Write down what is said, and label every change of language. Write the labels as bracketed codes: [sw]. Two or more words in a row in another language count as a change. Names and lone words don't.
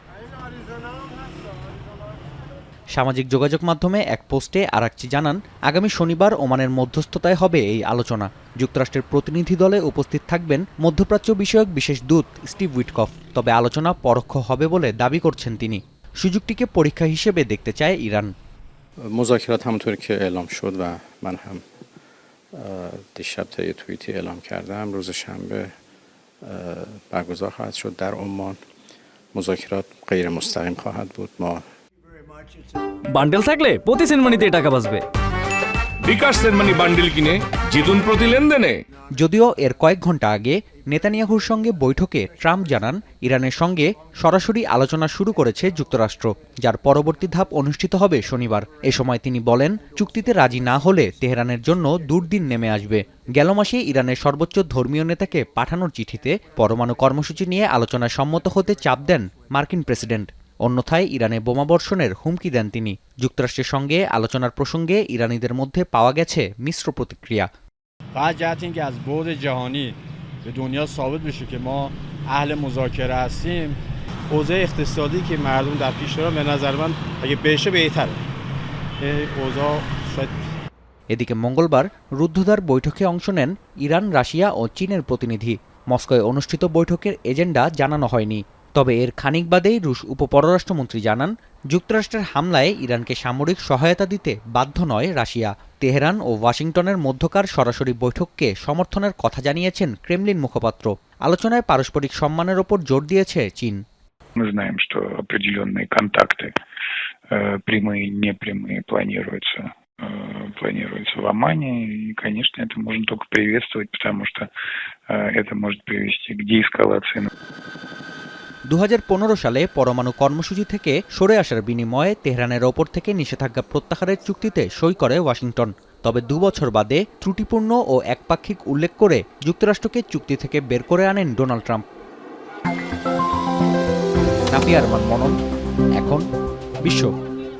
[bn] সামাজিক যোগাযোগ মাধ্যমে এক পোস্টে আরাকচি জানান, আগামী শনিবার ওমানের মধ্যস্থতায় হবে এই আলোচনা। যুক্তরাষ্ট্রের প্রতিনিধি দলে উপস্থিত থাকবেন মধ্যপ্রাচ্য বিষয়ক বিশেষ দূত স্টিভ উইটকফ। তবে আলোচনা পরোক্ষ হবে বলে দাবি করছেন তিনি। সুযোগটিকে পরীক্ষা হিসেবে দেখতে চায় ইরান। [fa] مذاکرات همونطور که اعلام شد و من هم دیشب طی توییتی اعلام کردم روز شنبه برگزار خواهد شد در عمان. مذاکرات غیر مستقیم خواهد بود. ما [bn] বান্ডেল থাকলে প্রতি সেনমানিতে টাকা বাঁচবে। বিকাশ সেনমানি বান্ডেল কিনে জিতুন প্রতি লেনদেনে। যদিও এর কয়েক ঘন্টা আগে নেতানিয়াহুর সঙ্গে বৈঠকে ট্রাম্প জানান, ইরানের সঙ্গে সরাসরি আলোচনা শুরু করেছে যুক্তরাষ্ট্র, যার পরবর্তী ধাপ অনুষ্ঠিত হবে শনিবার। এ সময় তিনি বলেন, চুক্তিতে রাজি না হলে তেহরানের জন্য দুর্দিন নেমে আসবে। গেল মাসে ইরানের সর্বোচ্চ ধর্মীয় নেতাকে পাঠানোর চিঠিতে পরমাণু কর্মসূচি নিয়ে আলোচনায় সম্মত হতে চাপ দেন মার্কিন প্রেসিডেন্ট। অন্যথায় ইরানে বোমাবর্ষণের হুমকি দেন তিনি। যুক্তরাষ্ট্রের সঙ্গে আলোচনার প্রসঙ্গে ইরানিদের মধ্যে পাওয়া গেছে মিশ্র প্রতিক্রিয়া। [fa] فقط جهت اینکه از بعد جهانی به دنیا ثابت بشه که ما اهل مذاکره هستیم. اوضاع اقتصادی که مردم در پیش دارن به نظر من اگه بشه بهتره. اوضاع شاید [bn] এদিকে মঙ্গলবার রুদ্ধদ্বার বৈঠকে অংশ নেন ইরান, রাশিয়া ও চীনের প্রতিনিধি। মস্কোয় অনুষ্ঠিত বৈঠকের এজেন্ডা জানানো হয়নি। তবে এর খানিক বাদেই রুশ উপপররাষ্ট্রমন্ত্রী জানান, যুক্তরাষ্ট্রের হামলায় ইরানকে সামরিক সহায়তা দিতে বাধ্য নয় রাশিয়া। তেহরান ও ওয়াশিংটনের মধ্যকার সরাসরি বৈঠককে সমর্থনের কথা জানিয়েছেন ক্রেমলিন মুখপাত্র। আলোচনায় পারস্পরিক সম্মানের ওপর জোর দিয়েছে চীন। [ru] Мы знаем, что определенные контакты, прямые и непрямые, планируются в Омане. И, конечно, это можно только приветствовать, потому что это может привести к деэскалации. [bn] 2015 সালে পরমাণু কর্মসূচি থেকে সরে আসার বিনিময়ে তেহরানের ওপর থেকে নিষেধাজ্ঞা প্রত্যাহারের চুক্তিতে সই করে ওয়াশিংটন। তবে 2 বছর বাদে ত্রুটিপূর্ণ ও একপাক্ষিক উল্লেখ করে যুক্তরাষ্ট্রকে চুক্তি থেকে বের করে আনেন ডোনাল্ড ট্রাম্প। নাফিয়া আরমান মনন, এখন বিশ্ব।